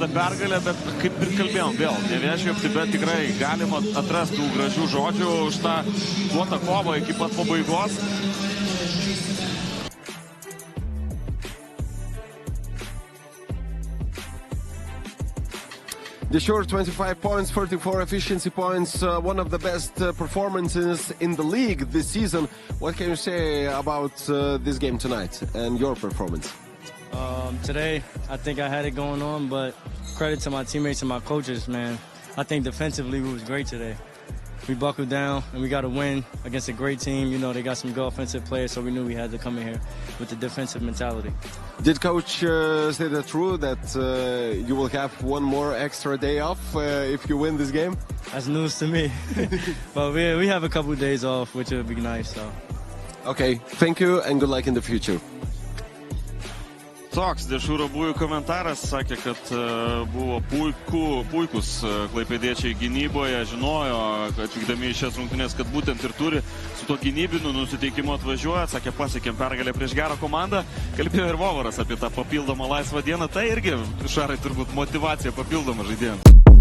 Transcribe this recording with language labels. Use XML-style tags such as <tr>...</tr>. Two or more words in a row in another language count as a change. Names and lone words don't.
<lt>pergalę, bet kaip ir kalbėjom vėl, Nevėžio OptiBet tikrai galima atrasti tų gražių žodžių už tą duotą kovą iki pat pabaigos.</lt> <en>Dešiūr 25 points, 44 efficiency points, one of the best performances in the league this season. What can you say about this game tonight and your performance? Today, I think I had it going on, but credit to my teammates and my coaches, man. I think defensively we was great today. We buckled down and we got a win against a great team. You know, they got some good offensive players, so we knew we had to come in here with the defensive mentality. Did coach say that true, that you will have one more extra day off if you win this game? That's news to me. But we have a couple of days off, which would be nice. So. Okay, thank you and good luck in the future.</en> <lt>Toks Dešiūro Bui komentaras, sakė, kad buvo puikus klaipėdiečiai gynyboje, žinojo, atvykdami į šias rungtynes, kad būtent ir turi su to gynybiniu nusiteikimu atvažiuoja, sakė, pasiekėm pergalę prieš gerą komandą, kalbėjo ir Vovaras apie tą papildomą laisvą dieną, tai irgi Šarai turbūt motyvacija papildoma žaidėjams.</lt>